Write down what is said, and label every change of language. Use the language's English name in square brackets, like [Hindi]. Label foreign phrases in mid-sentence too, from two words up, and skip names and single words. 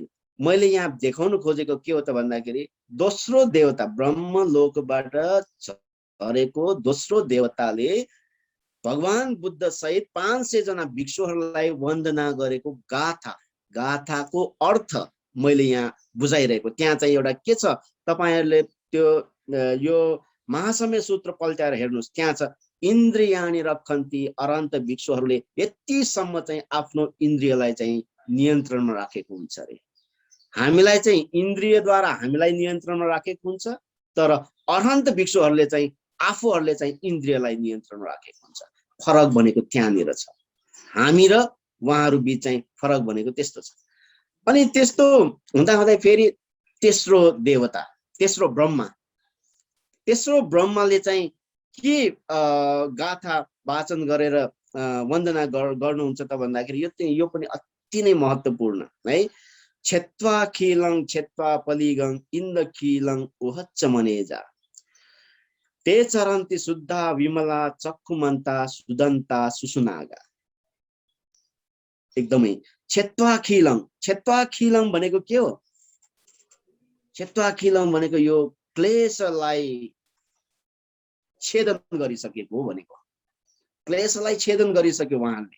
[Nepali] मैले यहाँ देखाउन खोजेको के हो त भन्दाखेरि दोस्रो देवता ब्रह्मलोकबाट झरेको दोस्रो देवताले भगवान बुद्ध सहित 500 जना भिक्षुहरूलाई वन्दना गरेको गाथाको अर्थ मैले यहाँ बुझाइरहेको। त्यहाँ चाहिँ एउटा के छ, तपाईहरुले त्यो यो महासम्य सूत्र पल्ट्याएर हेर्नुस्, त्यहाँ छ [Pali] इन्द्रियाणि रक्षन्ति, [Nepali] अरहन्त भिक्षुहरूले यतिसम्म चाहिँ आफ्नो इन्द्रियलाई चाहिँ नियन्त्रणमा राखेको हुन्छ अरे। हामीलाई चाहिँ इन्द्रियद्वारा हामीलाई नियन्त्रणमा राखेको हुन्छ, तर अरहन्त भिक्षुहरूले चाहिँ आफूहरूले चाहिँ इन्द्रियलाई नियन्त्रणमा राखेको हुन्छ। फरक भनेको त्यहाँनिर छ, हामी र उहाँहरू बीच चाहिँ फरक भनेको त्यस्तो छ। अनि त्यस्तो हुँदा हुँदै फेरि तेस्रो देवता, तेस्रो ब्रह्माले चाहिँ के गाथा वाचन गरेर वन्दना गर्नुहुन्छ त भन्दाखेरि यो पनि अति नै महत्त्वपूर्ण है। [Pali] क्षेत्वाखिलं क्षेत्वा पलिगं इन्दखिलं उहच्च मनेजा, ते चरन्ति शुद्धा विमला चक्षुमन्ता सुदन्ता सुसुनागा। [Nepali] एकदमै क्षेत्वाखिलं भनेको के हो? क्षेत्वाखिलं भनेको यो क्लेशलाई छेदन गरिसकेको हो भनेको। क्लेशलाई छेदन गरिसक्यो उहाँले।